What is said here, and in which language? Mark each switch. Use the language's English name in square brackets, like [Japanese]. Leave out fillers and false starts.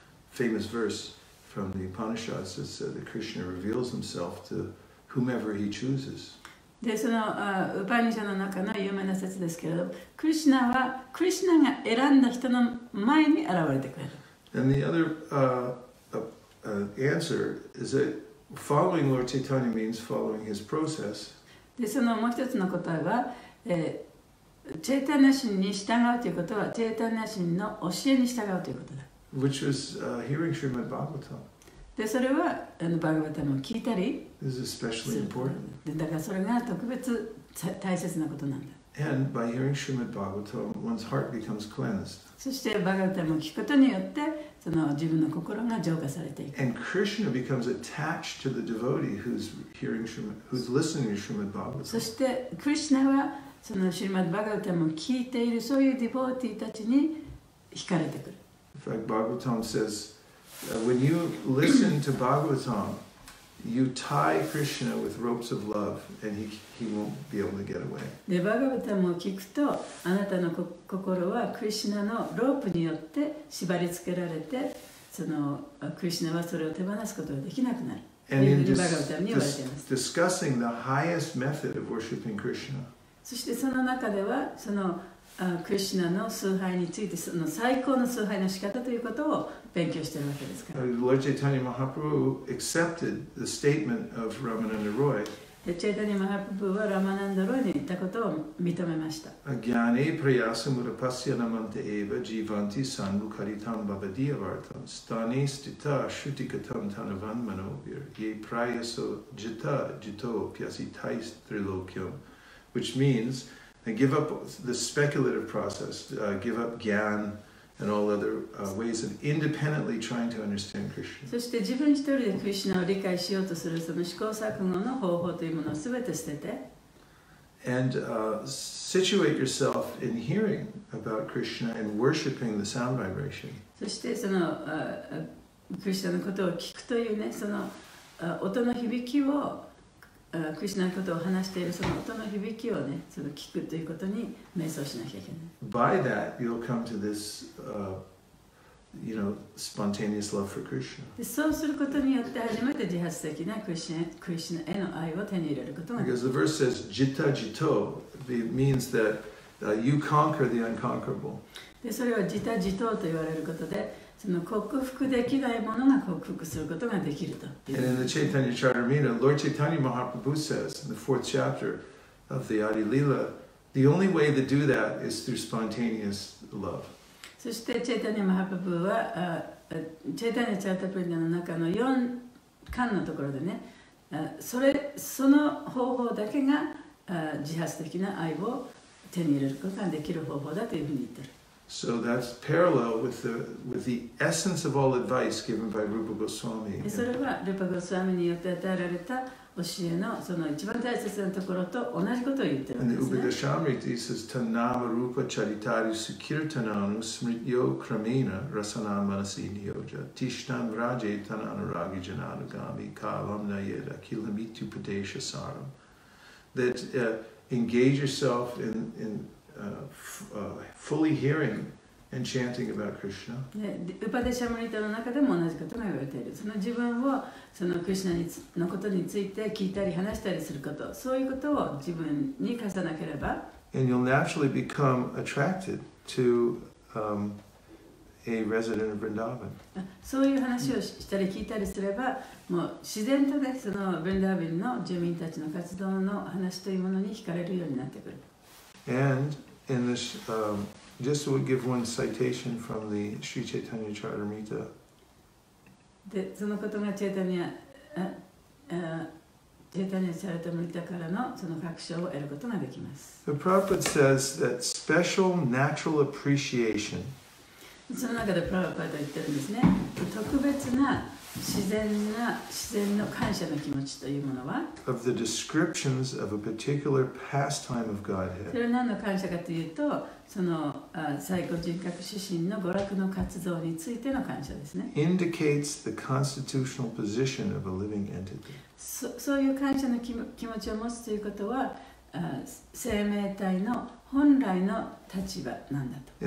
[English] Famous verse from the Upanishads that said that Krishna reveals himself to whomever he chooses. [Japanese] で、そのウパニシャの中の有名な説ですけれど、クリシュナはクリシュナが選んだ人の前に現れてくれる。 [English] And the other answer is that following Lord Chaitanya means following his process. [Japanese] で、そのもう一つの答えは、チェイタニア神に従うということは、チェイタニア神の教えに従うということだ。 [English] Which was hearing Srimad.Bhagavatam. [Japanese] で、それはバーガバタムを聞いたり [English] This is especially important. [Japanese] で、だからそれが特別大切なことなんだ。 [English] And by hearing Srimad.Bhagavatam, one's heart becomes cleansed. [Japanese] そしてバーガバタムを聞くことによってその自分の心が浄化されていく。 [English] And Krishna becomes attached to the devotee who's listening to [Japanese] そ [English] Srimad.Bhagavatam. [Japanese] してクリシュナはそのシリマッドバーガバタムを聞いているそういうディボーティーたちに惹かれてくる。 [English] In fact, Bhagavatam says, when you listen to Bhagavatam, you tie Krishna with ropes of love, and he won't be able to get away. [Japanese] で、バーガバタムを聞くと、あなたの心はクリシュナのロープによって縛り付けられて、そのクリシュナはそれを手放すことができなくなる。 [English] And in [Japanese] バーガバタムに言われています。 [English] discussing the highest method of worshiping Krishna, [Japanese] そしてその中では、そのクリシュナの崇拝について、その最高の崇拝の仕方ということを勉強しているわけですから。 [English] Lord Chaitanya Mahaprabhu accepted the statement of Ramananda Roy. [Japanese] で、チェイタニア・マハプブはラマナンダロイに言ったことを認めました。 [Sanskrit] Agyane prayasa murapasya namante eva jivanti sanmukaritam bhavadiyavartam stane stita shrutikatam tanavan manovir ye prayaso jita jito pyasitais trilokyam, [English] which means give up the speculative process, give up gyan and all other ways of independently trying to understand Krishna. [Japanese] そして自分一人でクリシュナを理解しようとするその試行錯誤の方法というものをすべて捨てて、 [English] and situate yourself in hearing about Krishna and worshipping the sound vibration. [Japanese] そしてそのクリシュナのことを聞くというね、その音の響きをクリシュナのことを話しているその音の響きをね、その聞くということに瞑想しなきゃいけない。 [English] By that, you'll come to this, spontaneous love for Krishna. [Japanese] でそうすることによって初めて自発的なクリシュナへの愛を手に入れることができる。 [English] Because the verse says, [Sanskrit] Jita Jito, [English] it means that you conquer the unconquerable. [Japanese] でそれは自他自等と言われることで、その克服できないものが克服することができると。 [English] And in the Chaitanya Charitamrita, Lord Chaitanya Mahaprabhu says in the 4th chapter of the Adi Lila, the only way to do that is through spontaneous love. [Japanese] そしてチェイタニア・マハプブはチェイタニア・チャータプリンダの中の4巻のところでね、その方法だけが自発的な愛を手に入れることができる方法だというふうに言ってる。 [English] So that's parallel with the essence of all advice given by Rupa Goswami. [Japanese] それはルパゴスワミによって与えられた教えのその一番大切なところと同じことを言ってるわけ [English] In [Japanese] で [English] the [Japanese] すね。 [English] Upadeshamrita, he says, [Sanskrit] Tanava Rupa Charitari Sukirtananu Smrityo Kramena Rasana Manasi Niyoja Tishtan Vraje Tananuragi Jananugami Kalam Nayeda Kilamitu Padesha Saram. [English] That engage yourself in fully hearing and chanting about Krishna. [Japanese] ウパデシャムリタの中でも同じことが言われている。その自分をそのクリシュナのことについて聞いたり話したりすること、そういうことを自分に課さなければ、 [English] And you'll naturally become attracted to a resident of Vrindavan. [Japanese] そういう話をしたり聞いたりすれば、もう自然とね、そのブリンダービンの住民たちの活動の話というものに惹かれるようになってくる。 [English] And in this, just to give one citation from the Sri Chaitanya Charitamrita. [Japanese] で、そのことがチェイタニア・チャラタムリタからのその確証を得ることができます。 [English] The Prabhupada says that special natural appreciation [Japanese] その中でプラバパート言ってるんですね。特別な自然の感謝の気持ちというものは [English] of the descriptions of a particular pastime of [Japanese] そ [English] Godhead [Japanese] れは何の感謝かというと、その最高人格指針の娯楽の活動についての感謝ですね。 [English] indicates the constitutional position of a living entity. [Japanese] そういう感謝の気持ちを持つということは、生命体の本来の立場なんだと。